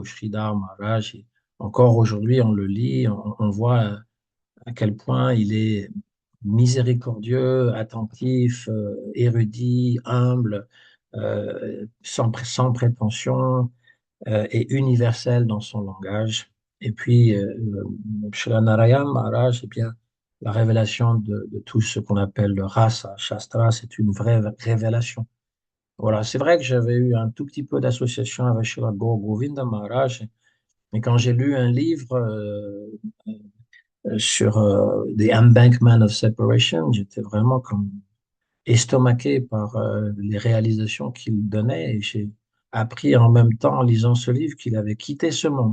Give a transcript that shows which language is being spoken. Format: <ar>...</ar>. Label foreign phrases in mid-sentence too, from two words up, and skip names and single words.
<fr>Sridhar Maharaj, encore aujourd'hui, on le lit, on voit à quel point il est miséricordieux, attentif, érudit, humble, sans prétention, et universel dans son langage. Et puis, Shri Narayana Maharaj, eh bien, la révélation de tout ce qu'on appelle le rasa, shastra, c'est une vraie révélation. Voilà, c'est vrai que j'avais eu un tout petit peu d'association avec Shri Gaur Govinda Maharaj, mais quand j'ai lu un livre sur The Embankment of Separation, j'étais vraiment comme estomaqué par les réalisations qu'il donnait, et j'ai appris en même temps en lisant ce livre qu'il avait quitté ce monde.</fr>